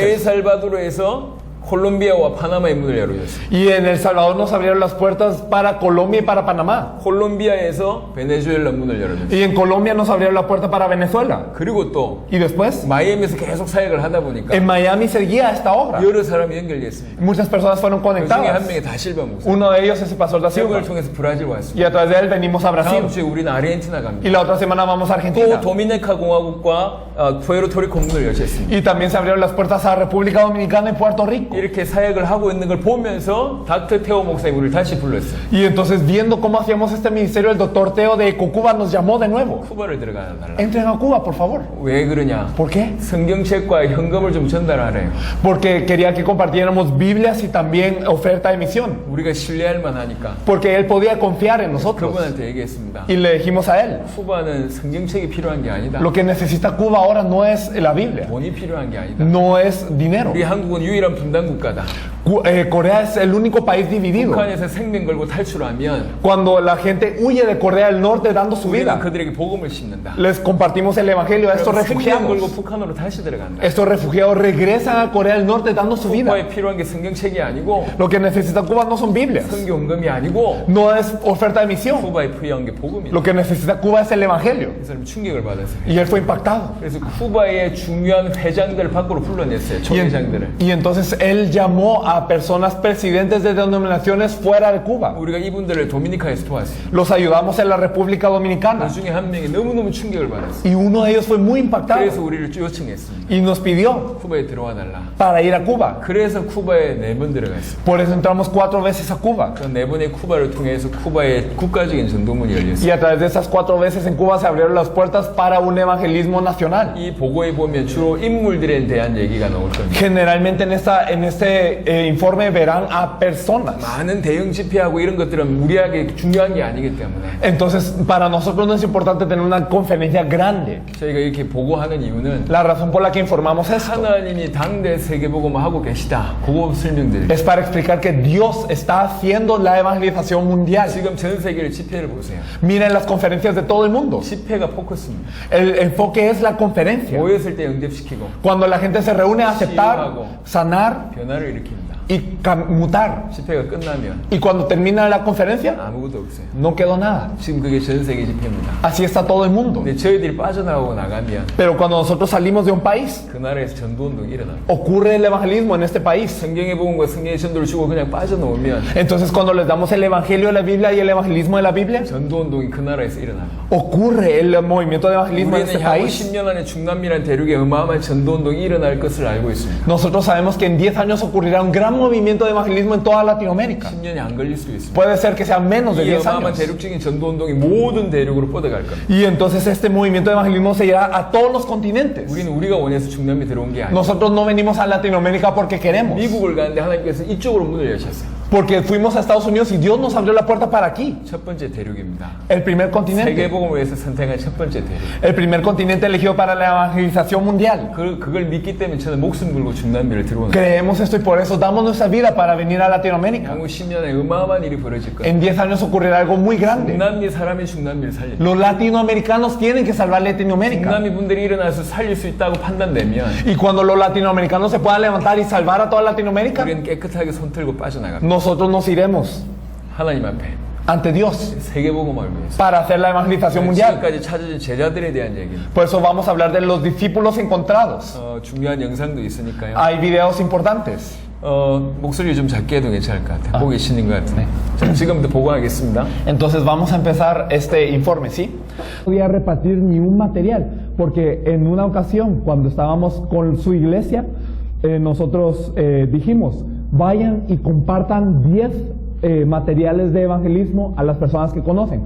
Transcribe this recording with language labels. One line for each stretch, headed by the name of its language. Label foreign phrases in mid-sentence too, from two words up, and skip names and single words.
Korean: 엘살바도르에서 콜롬비아와 파나마의 문을 열어줬어요.
Spanish: Y en El Salvador nos abrieron las puertas para Colombia y para Panamá.
Korean: 콜롬비아에서 베네수엘라 문을 열어줬어요.
Spanish: Y en Colombia nos abrieron la puerta para Venezuela.
Korean: 그리고 또
Spanish: Y después,
Korean: 마이애미에서 계속 사역을 하다 보니까
Spanish: en Miami seguía esta obra.
Korean: 여러 사람이 연결됐습니다.
Spanish: Muchas personas fueron
Korean: 그 중에 한
Spanish: conectadas.
Korean: 명이 다실바 목사.
Spanish: Uno de ellos es el pastor da Silva.
Korean: 기업을 통해서 브라질 왔습니다.
Spanish: Y a través de él venimos a Brasil.
Korean: 다음 주에 우리는 아르헨티나 갑니다.
Spanish: Y la otra semana vamos a
Korean: 또
Spanish: Argentina.
Korean: 도미니카 공화국과 푸에르토리코 문을 여셨습니다.
Spanish: Y también se abrieron las puertas a República Dominicana y Puerto Rico.
Korean: 이렇게 사역을 하고 있는 걸 보면서 닥터 테오 목사님 우리를 다시 불렀어요.
Spanish: Y entonces viendo cómo hacíamos este ministerio, el doctor Teo de Ecocuba nos llamó de nuevo.
Korean: 쿠바를 들어가 달라.
Spanish: Entren a Cuba, por favor.
Korean: 왜 그러냐?
Spanish: ¿Por qué?
Korean: 성경책과 현금을 좀 전달하래요.
Spanish: Porque quería que compartiéramos Biblias y también oferta de misión.
Korean: 우리가 신뢰할 만하니까
Spanish: Porque él podía confiar en nosotros.
Korean: 그분한테 얘기했습니다.
Spanish: Y le dijimos a él,
Korean: 쿠바는 성경책이 필요한 게 아니다.
Spanish: lo que necesita Cuba ahora no es la Biblia,
Korean: 돈이 필요한 게 아니다.
Spanish: no es dinero.
Korean: 우리 한국은 유일한 분단 국가다.
Spanish: Corea es el único país dividido.
Korean: 북한에서 생명 걸고 탈출하면
Spanish: Cuando la gente huye de Corea del Norte dando su
Korean: 우리는
Spanish: vida,
Korean: 그들에게 복음을 심는다.
Spanish: les compartimos el evangelio a estos
Korean: 그럼 생명 걸고
Spanish: refugiados.
Korean: 북한으로 다시 들어간다.
Spanish: Estos refugiados regresan a Corea del Norte dando su vida.
Korean: 쿠바에 필요한 게 성경책이 아니고
Spanish: Lo que necesita Cuba no son Biblias,
Korean: 성경금이 아니고
Spanish: no es oferta de misión.
Korean: 쿠바에 필요한 게 복음이다.
Spanish: Lo que necesita Cuba es el evangelio.
Korean: 그 사람이 충격을 받았어요.
Spanish: Y él fue impactado.
Korean: 그래서 쿠바의 중요한 회장들 밖으로 불러냈어요.
Spanish: Y,
Korean: 총회장들을.
Spanish: y entonces él llamó a personas presidentes de denominaciones fuera de Cuba.
Korean: 우리가 이분들을 도미니카에서 도왔어요.
Spanish: Los ayudamos en la República Dominicana.
Korean: 그 중에 한 명이 너무너무 충격을 받았어요.
Spanish: Y uno de ellos fue muy impactado
Korean: 그래서 우리를 요청했습니다.
Spanish: y nos pidió
Korean: 쿠바에 들어와 달라.
Spanish: para ir a Cuba.
Korean: 그래서 쿠바에 4번 들어갔어요.
Spanish: Por eso entramos 4 veces a Cuba.
Korean: 그 4번의 쿠바를 통해서 쿠바의 국가적인 전도문이 열렸어요.
Spanish: Y a través de esas 4 veces en Cuba se abrieron las puertas para un evangelismo nacional.
Korean: 이 보고에 보면 주로 인물들에 대한 얘기가 나올 겁니다.
Spanish: Generalmente en en este informe verán a personas.
Korean: 많은 대형 집회하고 이런 것들은 우리에게 중요한 게 아니기 때문에
Spanish: Entonces, para nosotros no es importante tener una conferencia grande.
Korean: 저희가 이렇게 보고하는 이유는
Spanish: La razón por la que informamos esto
Korean: 하나님이 당대 세계복음을 하고 계시다. 그거 설명드립니다.
Spanish: es para explicar que Dios está haciendo la evangelización mundial.
Korean: 지금 전 세계의 집회를 보세요.
Spanish: Miren las conferencias de todo el mundo.
Korean: 집회가 포커스입니다.
Spanish: El enfoque es la conferencia.
Korean: 모였을 때 응답시키고
Spanish: Cuando la gente se reúne a aceptar, sanar
Korean: 변화를 일으킵니다.
Spanish: y mutar.
Korean: 집회가 끝나면
Spanish: Y cuando termina la conferencia,
Korean: 아무것도 없어요.
Spanish: no quedó nada.
Korean: 지금 그게 전 세계 집회입니다.
Spanish: Así está todo el mundo.
Korean: 근데 저희들이 빠져나가고 나가면
Spanish: Pero cuando nosotros salimos de un país,
Korean: 그 나라에서 전도운동이 일어나요.
Spanish: ocurre el evangelismo en este país.
Korean: 성경의 복음과 성경의 전도를 주고 그냥 빠져나오면
Spanish: Entonces, cuando les damos el evangelio de la Biblia y el evangelismo de la Biblia,
Korean: 전도운동이 그 나라에서 일어나요.
Spanish: ocurre el movimiento de evangelismo en este
Korean: 우리는 향후
Spanish: país.
Korean: 10년 안에 중남미란 대륙에 어마어마한 전도운동이 일어날 것을 알고 있습니다.
Spanish: Nosotros sabemos que en 10 años ocurrirá un gran movimiento de evangelismo en toda Latinoamérica.
Korean: 10년이 안 걸릴 수도 있습니다.
Spanish: Puede ser que sea menos de
Korean: 이
Spanish: 10
Korean: 어마어마한
Spanish: años.
Korean: 대륙적인 전도운동이 모든 대륙으로 뻗어갈 겁니다.
Spanish: Y entonces este movimiento de evangelismo se irá a todos los continentes.
Korean: 우리가 원해서 중남미 들어온 게 아니에요.
Spanish: Nosotros no venimos a Latinoamérica porque queremos.
Korean: 미국을 가는데 하나님께서 이쪽으로 문을 여셨어요.
Spanish: Porque fuimos a Estados Unidos y Dios nos abrió la puerta para aquí.
Korean: 첫 번째 대륙입니다.
Spanish: El primer continente.
Korean: 세계복음을 위해서 선택한 첫 번째 대륙.
Spanish: El primer continente elegido para la evangelización mundial.
Korean: 그걸 믿기 때문에 저는 목숨 걸고 중남미를 들어오는 거예요.
Spanish: Creemos esto y por eso damos nuestra vida para venir a Latinoamérica.
Korean: 향후 10년에 어마어마한 일이 벌어질 거예요.
Spanish: En 10 años ocurrirá algo muy grande.
Korean: 중남미 사람이 중남미를 살려.
Spanish: Los latinoamericanos tienen que salvar Latinoamérica.
Korean: 중남미 분들이 일어나서 살릴 수 있다고 판단되면
Spanish: Y cuando los latinoamericanos se puedan levantar y salvar a toda Latinoamérica,
Korean: 우리는 깨끗하게 손 들고 빠져나갑니다.
Spanish: nosotros nos iremos
Korean: 하나님 앞에
Spanish: ante Dios
Korean: 세계복음을 위해서.
Spanish: para hacer la evangelización mundial.
Korean: 지금까지 찾아진 제자들에 대한 얘기입니다.
Spanish: Por eso vamos a hablar de los discípulos encontrados.
Korean: 중요한 영상도 있으니까요.
Spanish: Hay videos importantes.
Korean: 목소리 좀 작게 해도 괜찮을 것 같아요. 보고 계시는 것 같은데. 자, 지금부터 보고하겠습니다.
Spanish: Entonces vamos a empezar este informe, ¿sí? No podía repartir ni un material, porque en una ocasión, cuando estábamos con su iglesia, nosotros dijimos, vayan y compartan 10 materiales de evangelismo a las personas que conocen.